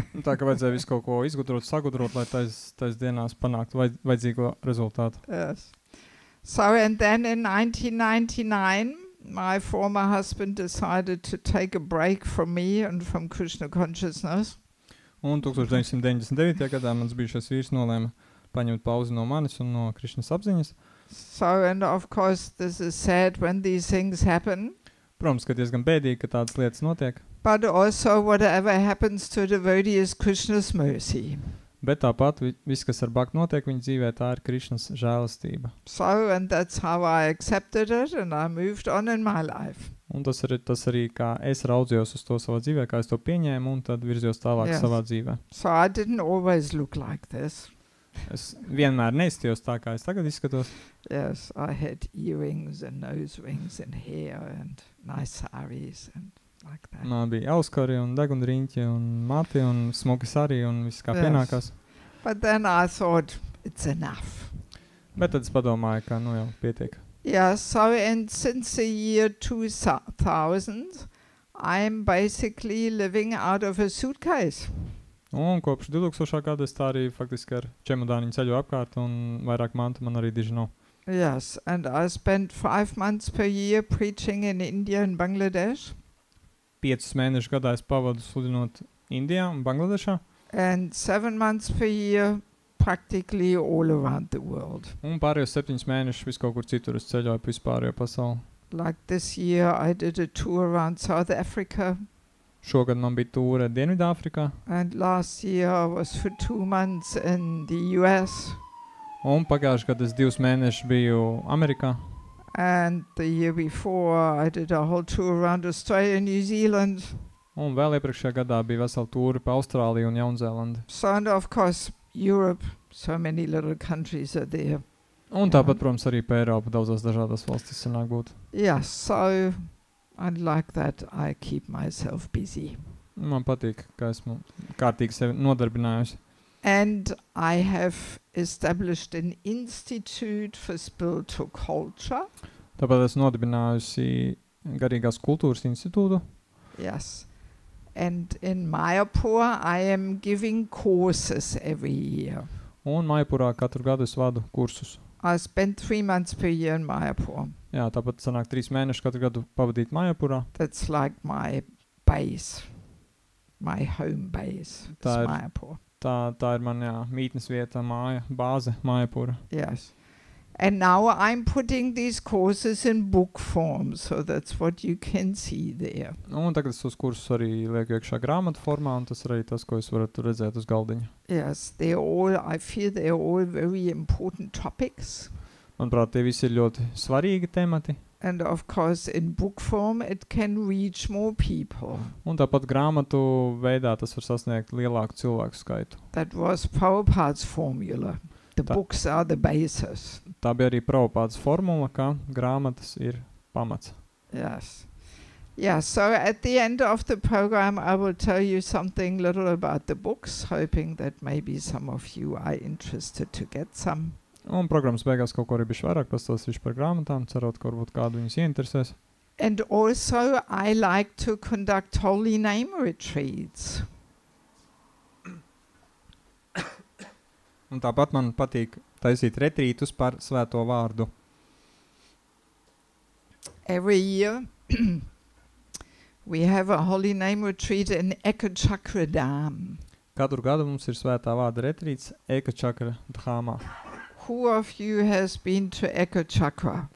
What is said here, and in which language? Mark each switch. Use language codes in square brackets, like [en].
[lv] Tā kā vajadzēja visu kaut ko izgudrot, sagudrot, lai tais dienās panāktu vajadzīgo rezultātu. [en] Yes. So, and then in 1999, my former husband decided to take a break from me and from Krishna consciousness. [lv] Un 1999. gadā mans bijušais vīrs nolēma paņemt pauzi no manis un no Krišnas apziņas. [en] So, and of course, this is sad when these things happen. [lv] Protams, ka diezgan bēdīgi, ka tādas lietas notiek, [en] But also, whatever happens to a devotee is Krishna's mercy. [lv] bet tāpat viss, kas ar bhakti notiek viņa dzīvē, tā ir Krišnas žēlastība. [en] So, and that's how I accepted it, and I moved on in my life. [lv] Un tas arī kā es raudzījos uz to savā dzīvē, kā es to pieņēmu, un tad virzījos tālāk [en] Yes. [lv] savā dzīvē. [en] So I didn't always look like this. [lv] Es vienmēr neizstījos tā, kā es tagad izskatos. [en] Yes, I had earrings and nose rings and hair and nice saris and like that. [lv] Man bija auskari un degunriņķi un mati un smuki arī un viss kā [en] Yes. [lv] pienākās. [en] But then I thought, it's enough. [lv] Bet tad es padomāju, ka jau pietiek. [en] Yeah, so and since the year 2000, I'm basically living out of a suitcase. [lv] Un kopš 2000. gada es tā arī faktiski ar čemodāniņu ceļu apkārt un vairāk mantu man arī diži nav. [en] Yes, and I spent 5 months per year preaching in India and Bangladesh. [lv] 5 mēnešus gadā es pavadu sludinot Indijā un Bangladešā. [en] And 7 months per year practically all around the world. [lv] Un pārējos 7 mēnešus vis kaut kur citur es ceļoju pa vispārējo pasauli. [en] Like this year, I did a tour around South Africa, [lv] Šogad man bija tūre Dienvidāfrikā. [en] and last year I was for 2 months in the US, [lv] Un pagājušajā gadā es 2 mēnešus biju Amerikā. [en] and the year before I did a whole tour around Australia and New Zealand. [lv] Un vēl iepriekšējā gadā bija vesela tūre pa Austrāliju un Jaunzēlandi. [en] So, and of course, Europe, so many little countries are there. [lv] Un Jā. tāpat, protams, arī pa Eiropu daudzās dažādās valstīs sanāk būt. [en] Yes, so and like that, I keep myself busy. [lv] Man patīk, ka esmu kārtīgi sevi nodarbinājusi. [en] And I have established an institute for spiritual culture. [lv] Tāpēc esmu nodibinājusi Garīgās kultūras institūtu. [en] Yes. And in Mayapur, I am giving courses every year. [lv] Un Maipurā katru gadu es vadu kursus. [en] I spend 3 months per year in Mayapur. [lv] Jā, tāpat sanāk 3 mēnešus katru gadu pavadīt Maipurā. [en] That's like my base, my home base. Is [lv] Tā ir- [en] Mayapur. [lv] Tā ir man, jā, mītnes vieta, māja, bāze Maipura. [en] Yes. And now I'm putting these courses in book form, so that's what you can see there. [lv] Un tagad es tos kursus arī lieku iekšā grāmatu formā, un tas ir arī tas, ko jūs varat redzēt uz galdiņa. [en] Yes, I feel they're all very important topics. [lv] Manuprāt, tie visi ir ļoti svarīgi temati. [en] And of course, in book form, it can reach more people. [lv] Un tāpat grāmatu veidā tas var sasniegt lielāku cilvēku skaitu. [en] That was Prabhupada's formula. The [lv] Ta- [en] books are the basis. [lv] Tā bija arī Prabhupādas formula, ka grāmatas ir pamats. [en] Yes. Yeah, so at the end of the program, I will tell you something little about the books, hoping that maybe some of you are interested to get some. [lv] Un programmas beigās kaut ko arī bišķi vairāk pastāstīšu par grāmatām, cerot, ka varbūt kādu viņus ieinteresēs. [en] And also, I like to conduct holy name retreats. [lv] Un tāpat man patīk taisīt retrītus par svēto vārdu. [en] Every year, we have a holy name retreat in Ekachakra Dham. [lv] Katru gadu mums ir svētā vārda retrīts Ekachakra dhāmā. [en] Who of you has been to Ekachakra?